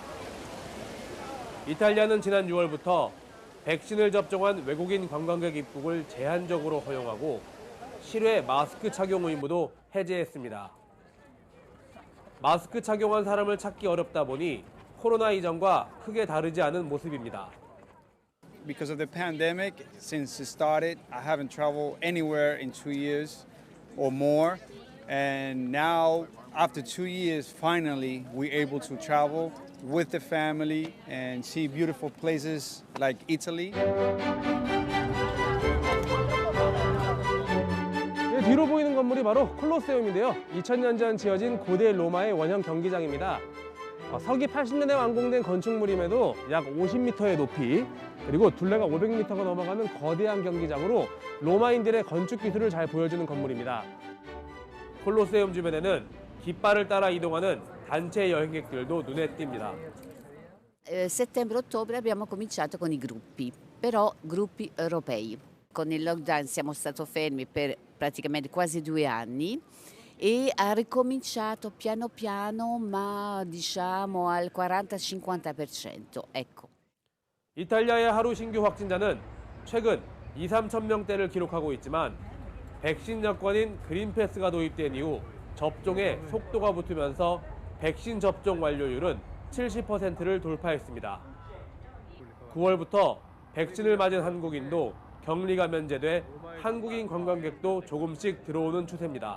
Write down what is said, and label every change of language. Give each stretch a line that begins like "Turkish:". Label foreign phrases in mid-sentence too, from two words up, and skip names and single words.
Korean: 이탈리아는 지난 6월부터 백신을 접종한 외국인 관광객 입국을 제한적으로 허용하고 실외 마스크 착용 의무도 해제했습니다. 마스크 착용한 사람을 찾기 어렵다 보니 코로나 이전과 크게 다르지 않은 모습입니다.
English: Because of the pandemic, since it started, I haven't traveled anywhere in 2 years or more. And now, after 2 years, finally, we're able to travel with the family and see beautiful places like Italy.
Korean: 뒤로 보이는 건물이 바로 콜로세움인데요. 2000년 전 지어진 고대 로마의 원형 경기장입니다. 서기 80년에 완공된 건축물임에도 약 50m의 높이, 그리고 둘레가 500m가 넘어가는 거대한 경기장으로 로마인들의 건축 기술을 잘 보여주는 건물입니다. 콜로세움 주변에는 깃발을 따라 이동하는 단체 여행객들도 눈에 띕니다.
Italian: Settembre-ottobre abbiamo cominciato con i gruppi, però gruppi europei. Con il lockdown siamo stati fermi per praticamente quasi 2 anni e ha ricominciato piano piano, ma diciamo al 40-50%. Ecco.
Korean: 이탈리아의 하루 신규 확진자는 최근 2-3천 명대를 기록하고 있지만 백신 여권인 그린패스가 도입된 이후 접종에 속도가 붙으면서 백신 접종 완료율은 70%를 돌파했습니다. 9월부터 백신을 맞은 한국인도 격리가 면제돼 한국인 관광객도 조금씩 들어오는 추세입니다.